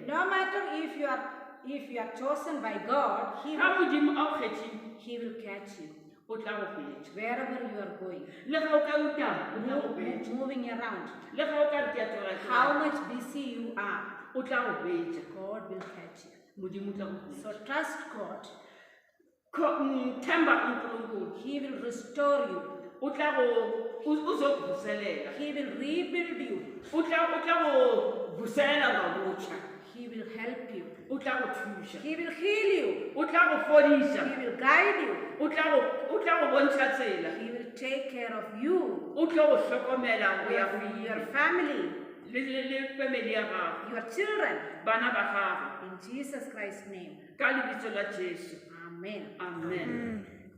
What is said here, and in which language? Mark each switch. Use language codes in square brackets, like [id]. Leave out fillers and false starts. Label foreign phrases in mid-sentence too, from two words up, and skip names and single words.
[en] No matter if you are chosen by God, [nso] ga modimo a o kgethile [en] He will catch you [nso] o tla go fetša [en] wherever you are going, [nso] le ga o ka utang o tla go fetša [en] moving around. [nso] le ga o ka re ke a tloga [en] How much busy you are, [nso] o tla go fetša [en] God will catch you. [nso] modimo o tla go [en] So [nso] fetša. [en] trust God. [zu] themba nkulunkulu [en] He will restore you. [nso] o tla go uzokuvuselela [en] He will rebuild you. [nso] o tla go vuselela gabotšha [en] He will help you. [nso] o tla go thuša [en] He will heal you. [nso] o tla go fodiša [en] He will guide you. [nso] o tla go bontšha tsela [en] He will take care of you, [nso] o tlo go hlokomela go ya go [en] your family, [nso] le family ya gago [en] your children. [nso] bana ba gago [en] In Jesus Christ's name. [nso] ka lebitso la jesu [en] Amen. [nso] amen.